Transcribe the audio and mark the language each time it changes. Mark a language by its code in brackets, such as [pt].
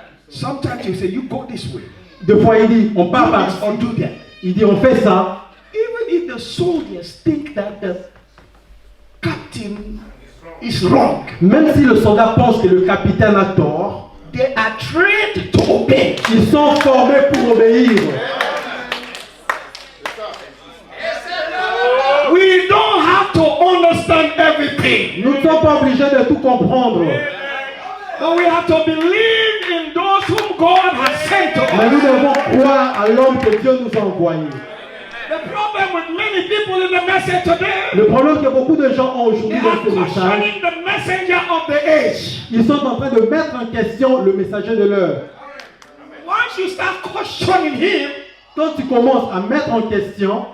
[en] Sometimes you say, you go this way. [fr] Deux fois, il dit, on part [en] Do [fr] par [en] this [fr] ici. [en] or do that. [fr] Il dit on fait ça. [en] Even if the soldiers think that the captain is wrong, [fr] Même si le soldat pense que le capitaine a tort, [en] they are trained to obey. [fr] ils sont formés pour obéir. [en] We don't have to understand everything. [fr] Nous ne sommes pas obligés de tout comprendre. [en] But we have to believe in those whom God has sent to [fr] Mais [en] us. [fr] nous devons croire à l'homme que Dieu nous a envoyé. [en] The problem with many people in the message today, [fr] Le problème que beaucoup de gens ont [en] they [fr] aujourd'hui [en] are [fr] dans ce message, [en] questioning the messenger of the age. [fr] ils sont en train de mettre en question le messager de l'heure. [en] Once you start questioning him, [fr] Quand tu commences à mettre en question,